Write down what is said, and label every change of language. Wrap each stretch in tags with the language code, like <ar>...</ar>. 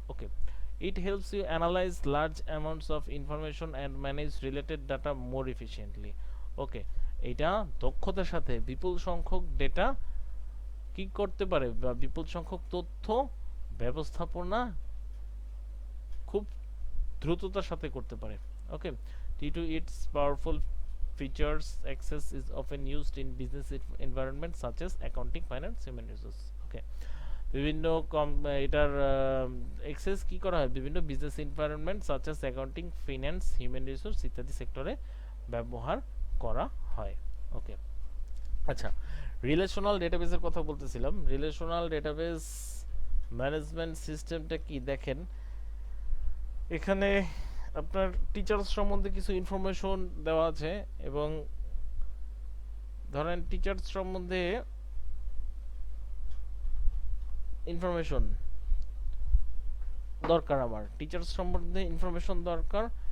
<en>Okay, it helps you analyse large amounts of information and manage related data more efficiently.</en> <bn>ওকে, এটা দক্ষতার সাথে বিপুল সংখ্যক data কি করতে পারে, বা বিপুল সংখ্যক তথ্য ব্যবস্থাপনা খুব দ্রুততার সাথে করতে পারে।</bn> <en>Okay, due to its powerful features, access is often used in business environments such as accounting, finance, human resource.</en> <bn>ওকে, বিভিন্ন এটার অ্যাক্সেস কি করা হয়, বিভিন্ন business environment</bn> <en>such as accounting, finance, human resource</en> <bn>ইত্যাদি সেক্টরে ব্যবহার করা হয়। ওকে, আচ্ছা, রিলেশনাল ডেটাবেসের কথা বলতেছিলাম। রিলেশনাল ডেটাবেস ম্যানেজমেন্ট সিস্টেমটা কি দেখেন, এখানে আপনার টিচার্স সম্বন্ধে কিছু ইনফরমেশন দেওয়া আছে, এবং ধরেন টিচার্স সম্বন্ধে ইনফরমেশন দরকার, আমার টিচার্স সম্বন্ধে ইনফরমেশন দরকার।</bn>